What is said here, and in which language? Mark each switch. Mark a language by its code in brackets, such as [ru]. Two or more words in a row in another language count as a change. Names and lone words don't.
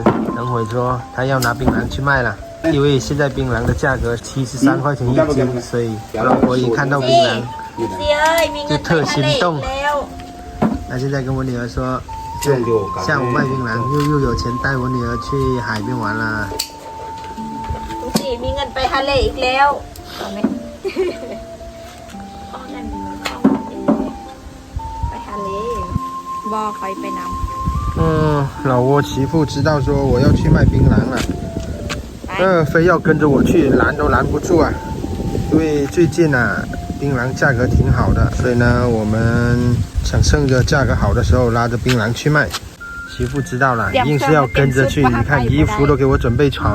[zh] 等会说他要拿槟榔去卖了，因为现在槟榔的价格73块钱一斤，所以我老婆一看到槟榔就特心动。他现在跟我女儿说，下午卖槟榔又有钱带我女儿去海边玩了。 [th] ดูสิมีเงินไปทะเลอีกแล้วไปทะเลบ่ค่อยไปน้ำ [zh] 老挝媳妇知道说我要去卖槟榔了，非要跟着我去，拦都拦不住啊。因为最近啊，槟榔价格挺好的，所以呢，我们想趁着价格好的时候拉着槟榔去卖。媳妇知道了，一定是要跟着去。你看衣服都给我准备好了。